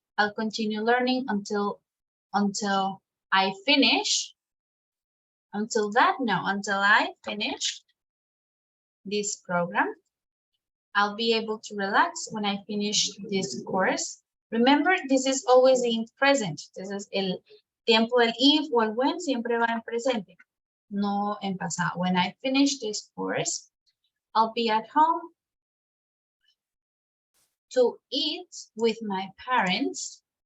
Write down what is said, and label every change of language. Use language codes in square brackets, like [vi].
[en] I'll continue learning until I finish. Until I finish this program. I'll be able to relax when I finish this course. Remember, this is always in present. This is [es] el tiempo del if o el when siempre va en presente, no en pasado. [en] When I finish this course, I'll be at home to eat with my parents.